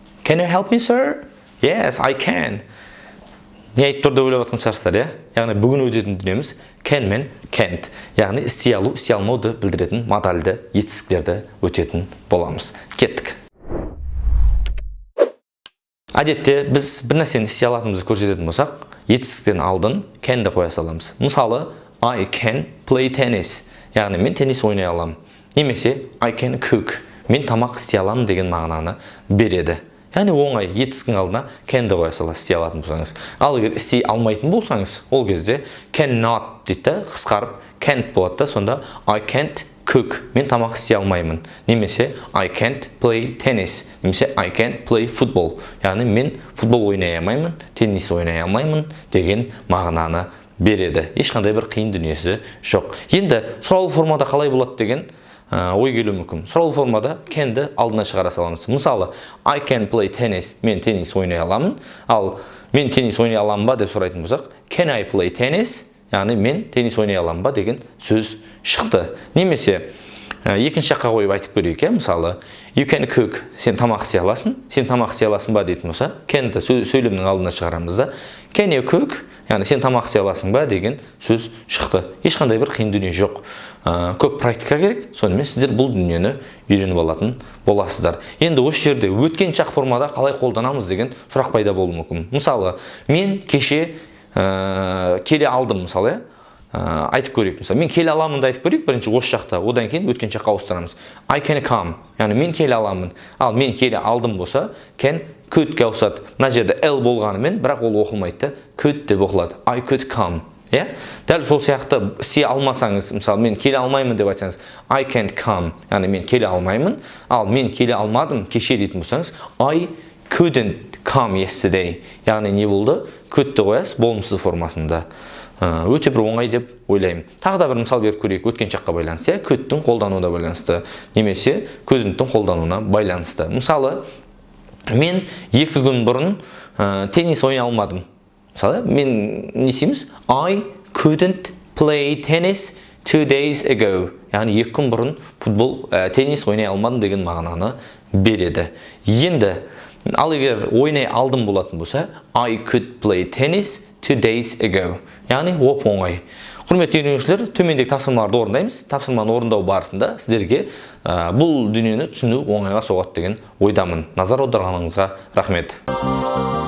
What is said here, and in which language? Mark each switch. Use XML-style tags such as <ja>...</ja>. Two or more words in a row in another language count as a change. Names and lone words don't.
<en>Can you help me, sir? Yes, I can.</en> <kk>Не айтып тұр деп ойлап жатқан шығарсыздар, иә? Яғни бүгін өтетін дүниеміз can мен can't. Яғни істей алу, істей алмауды білдіретін модальді етістіктерді өтетін боламыз. Кеттік. Әдетте біз бір нәрсені істей алатынымызды көрсететін болсақ, етістіктен алдын can'ді қоя саламыз. Мысалы,</kk> <en>I can play tennis.</en> <kk>Яғни мен теннис ойнай аламын. Немесе</kk> <en>I can cook.</en> <kk>Мен тамақ істей аламын деген мағынаны береді. Яғни оңай етістіктің алдына can'ді қоя саласыз істей алатын болсаңыз. Ал егер істей алмайтын болсаңыз, ол кезде cannot дейді, қысқарып can't болады да, сонда</kk> <en>I can't cook.</en> <kk>Мен тамақ істей алмаймын.</kk> <en>Немесе I can't play tennis. Немесе I can't play football.</en> <kk>Яғни мен футбол ойнай алмаймын, теннис ойнай алмаймын деген мағынаны береді. Ешқандай бір қиын дүниесі жоқ. Енді сұраулы формада қалай болады деген ой келуі мүмкін. Сұраулы формада can'ді алдына шығара саламыз. Мысалы,</kk> <en>I can play tennis.</en> <kk>Мен теннис ойнай аламын. Ал мен теннис ойнай аламын ба деп сұрайтын болсақ,</kk> <en>can I play tennis?</en> <kk>Яғни мен теннис ойнай аламын ба деген сөз шықты. Немесе екінші жаққа қойып айтып көрейік, мысалы,</kk> <en>you can cook.</en> <kk>Сен тамақ істей аласың. Сен тамақ істей аласың ба дейтін болса, can'ді сөйлемнің алдына шығарамыз да.</kk> <en>Can you cook?</en> <kk>Яғни сен тамақ істей аласың ба деген сөз шықты. Ешқандай бір қиын дүние жоқ. Көп практика керек, сонымен сіздер бұл дүниені үйреніп алатын боласыздар. Енді осы жерде өткен шақ формада қалай қолданамыз деген сұрақ пайда болуы мүмкін. Мысалы, мен кеше келе алдым, мысалы, айтып көрейік. Мысалы, мен келе аламын да айтып көрейік бірінші осы жақта, одан кейін өткен шаққа ауыстырамыз.</kk> <en>I can come.</en> <kk>Яғни мен келе аламын. Ал мен келе алдым болса, can could-ке ауысады. Мына жерде L болғанымен, бірақ ол оқылмайды. Could деп оқылады.</kk> <en>I could come.</en> <kk>Дәл сол сияқты істей алмасаңыз, мысалы, мен келе алмаймын деп айтсаңыз,</kk> <en>I can't come.</en> <kk>Яғни мен келе алмаймын. Ал мен келе алмадым кеше дейтін болсаңыз,</kk> <en>I couldn't come yesterday.</en> <kk>Яғни не болды? Could-ті қоясыз болымсыз формасында. Өте бір оңай деп ойлаймын. Тағы да бір мысал беріп көрейік өткен шаққа байланысты. Could'тің қолдануына байланысты, немесе couldn'тің қолдануына байланысты. Мысалы, мен 2 күн бұрын теннис ойнай алмадым. Мысалы, мен не істейміз?</kk> <en>I couldn't play tennis 2 days ago.</en> <kk>Яғни 2 күн бұрын теннис ойнай алмадым деген мағынаны береді. Енді, ал егер ойнай алдым болатын болса,</kk> <en>I could play tennis 2 days ago.</en> <kk>Яғни оп-оңай. Құрметті үйренушілер, төмендегі тапсырмаларды орындаймыз. Тапсырманы орындау барысында сіздерге бұл дүниені түсіну оңайға соғады деген ойдамын. Назар аударғаныңызға рахмет.</kk>